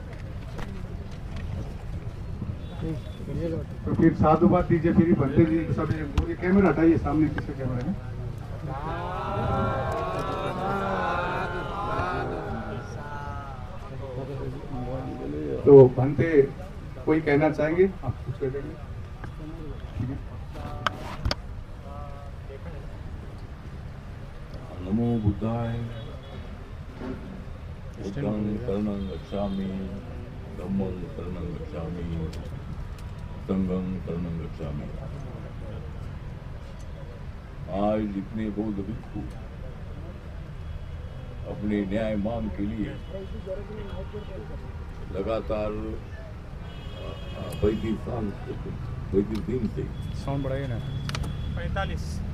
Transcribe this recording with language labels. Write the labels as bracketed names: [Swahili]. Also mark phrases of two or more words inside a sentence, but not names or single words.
[Hindi] तो फिर साधुवाद दीजिए, फिर बनते जी सब ये कैमरा हटाइए, सामने किसके कैमरे में। तो बनते कोई कहना चाहेंगे, आप कुछ कह देंगे? [Pali] नमो बुद्धाय। बुद्धं शरणं गच्छामि, धम्मं शरणं गच्छामि, संघं शरणं गच्छामि। [Hindi] आज जितने बौद्ध भिक्षु अपने न्याय मांग के लिए लगातार 35 दिन से साउंड बढ़ाइए ना। 45